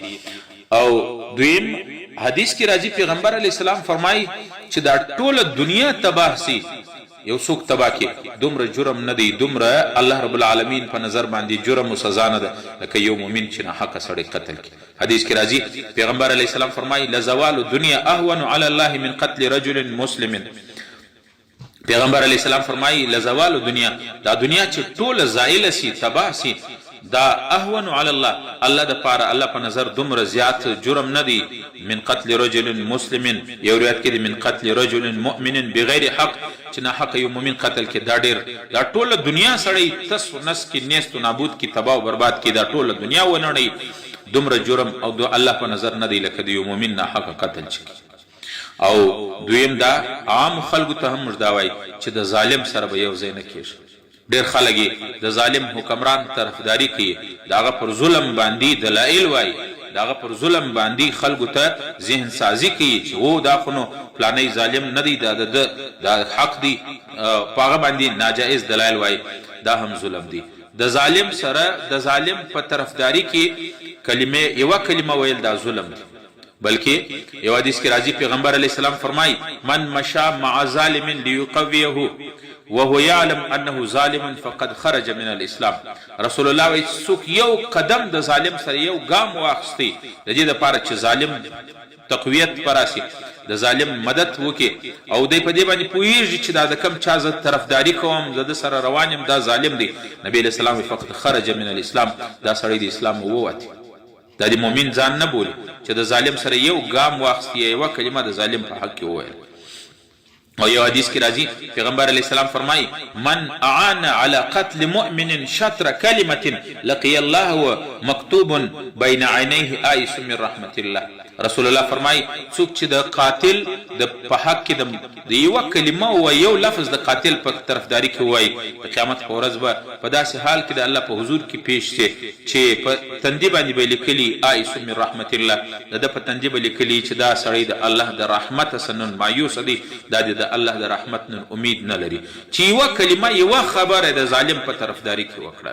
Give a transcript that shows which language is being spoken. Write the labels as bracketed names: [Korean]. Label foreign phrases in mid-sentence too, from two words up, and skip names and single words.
[Pashto] او دویم حدیث کې راځي پیغمبر [Arabic] علیه السلام [Pashto] فرمایي چې دا ټوله دنیا تباہ سي یو څوک تباہ کې دومره جرم نه دی، دومره [Arabic] الله رب العالمین [Pashto] په نظر باندې جرم او سزا نه ده لکه یو مؤمن چې ناحقه سړی قتل کړي. حدیث کې راځي پیغمبر [Arabic] علیه السلام فرمایي لزوال الدنیا اهون علی الله من قتل رجل مسلم. [Pashto] پیغمبر [Arabic] علیه السلام [Pashto] فرمایي [Arabic] لزوال الدنیا، [Pashto] دا دنیا چې ټوله زائل سي تباہ سي دا [Arabic] اهون علی الله، [Pashto] الله د پاره الله په نظر دومره زیات جرم نه دی [Arabic] من قتل رجل مسلم. [Pashto] یو روایت کې [Arabic] من قتل رجل مؤمن بغیر حق، [Pashto] چې نه حق یو مؤمن قتل کې دا ډیر، دا ټوله دنیا سړی تس نس کې نیست و نابود کې تباہ او برباد کې، دا ټوله دنیا ونړی دومره جرم او دو الله په نظر نه دی لکه د یو مؤمن نه حق قتل شي. او دویم دا عام خلکو ته هم مژده وایي چې د ظالم سره به یو ځای نه کېږي. ډېر خلک د ظالم حکمران طرفداري کوي، د هغه پر ظلم باندې دلایل وایي، د هغه پر ظلم باندې خلکو ته ذهن سازي کوي چې و دا خو نو فلانی ظالم نه دی، دا حق دی، په هغه باندې ناجایز دلایل وایي، دا هم ظلم دی. د ظالم سره د ظالم په طرفداري کې یوه کلمه ویل دا ظلم دی. بلکې یو حدیث کې راځي پیغمبر [Arabic] علیه السلام فرمایي من مشى مع ظالم ليقويه وهو يعلم انه ظالم فقد خرج من الاسلام. [Pashto] رسول الله وایي څوک یو قدم د ظالم سره یو ګام واخیستی د دې دپاره چې ظالم تقویت پراسي، د ظالم مدد وکړي او دی په دې باندې پوهېږي چې دا د کم چا زه طرفداري کوم، زه د سره روان یم، دا ظالم دی. [Arabic] نبی علیه السلام فقد خرج من الاسلام، [Pashto] دا سړی د اسلام ووتی، دا د مؤمن ځان نه بولي چې د ظالم سره یو ګام واخیستی، یوه کلمه د ظالم په حق کې وویل. او یو حدیث کې راځي پیغمبر [Arabic] علیه السلام فرمایي من اعان على قتل مؤمن شطر کلمه لقي الله مکتوب بین عینیه آیس من رحمت الله. [Pashto] رسول الله فرمایي څوک چې د قاتل د په حق کې د یوه کلمه و یو لفظ د قاتل په طرفداري کې وایي، د قیامت په ورځ به په داسې حال کې د الله په حضور کې پیش شي چې په تندي باندې به لیکلي [Arabic] آیس من رحمت الله، [Pashto] د ده په تندي به لیکلي چې دا سړی د الله د رحمت څخه نن مایوسه دی، دا د الله د رحمت نن امید نه لري چې یوه کلمه یوه خبره د ظالم په طرفداري کې وکړه.